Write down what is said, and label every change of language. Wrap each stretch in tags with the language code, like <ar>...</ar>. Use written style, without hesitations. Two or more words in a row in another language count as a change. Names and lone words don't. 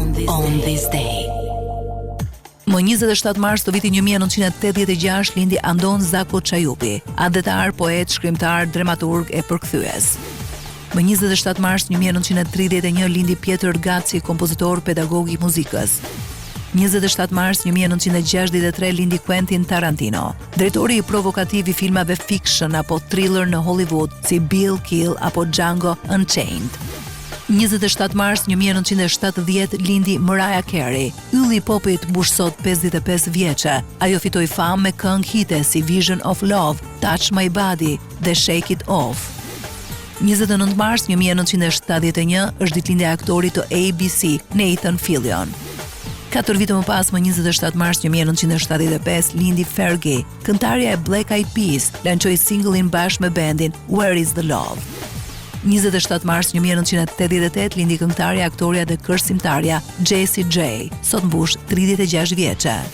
<en>on this day.</en> <sq>Më 27 mars të vitit 1986 lindi Andon Zako Çajupi, adetar, poet, shkrimtar, dramaturg e përkthyes. Më 27 mars 1931 lindi Pjetër Gaci, kompozitor, pedagog i muzikës. 27 mars 1963 lindi Quentin Tarantino, drejtori i provokativ i filmave fiction apo thriller në Hollywood si Bill Kill apo Django Unchained. 27 mars 1970 lindi Mariah Carey, ylli i popit mbush sot 55 vjeçe. Ajo fitoi famë me këngë hite si Vision of Love, Touch My Body dhe Shake It Off. 29 mars 1971 është ditëlindja e aktorit të ABC, Nathan Fillion. 4 vite më pas, më 27 mars 1975 lindi Fergie, këngëtarja e Black Eyed Peas, lançoi singullin bashkë me bandin Where Is the Love. 27 mars 1988 lindi këngëtarja, aktoria dhe kërcimtarja Jessie J, sot mbush 36 vjeçe.</sq>